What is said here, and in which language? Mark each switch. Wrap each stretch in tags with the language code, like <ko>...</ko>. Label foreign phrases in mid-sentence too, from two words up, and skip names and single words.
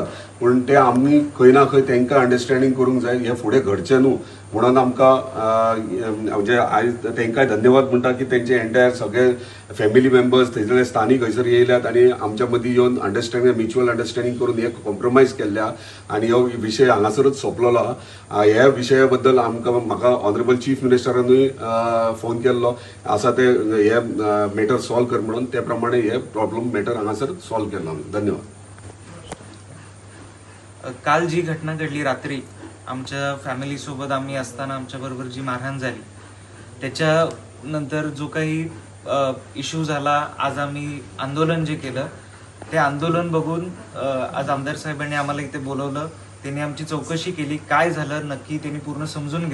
<kok>पूण ते आमी खंय ना खंय तांकां अंडरस्टँडींग करूंक जाय हे फुडें घडचें न्हू म्हणून आमकां म्हणजे आयज तांकांय धन्यवाद म्हणटा की तेंचे एंटायर सगळे</kok> <en>family members</en> <kok>थंयसरले स्थानीक हयसर येयल्यात आनी आमच्या मदीं येवन</kok> <en>understanding mutual understanding</en> <kok>करून हे कॉम्प्रोमायज केल्ल्या आनी हो विशय हांगासरूच सोंपलेलो आहा ह्या विशया बद्दल म्हाका</kok> <en>honourable chief</en> <kok>मिनिस्टरानूय फोन केल्लो आसा ते हे</kok> <en>matter solve</en> <kok>कर म्हणून ते प्रमाणे हे</kok> <en>problem matter</en> <kok>हांगासर सॉल्व केलो धन्यवाद.</kok> <mr>काल जी घटना घडली रात्री आमच्या फॅमिली सोबत आम्ही असताना आमच्याबरोबर जी मारहाण झाली त्याच्यानंतर जो काही इश्यू झाला आज आम्ही आंदोलन जे केलं ते आंदोलन बघून आज आमदार साहेबांनी आम्हाला इथे बोलवलं त्यांनी आमची चौकशी केली काय झालं नक्की त्यांनी पूर्ण समजून</mr>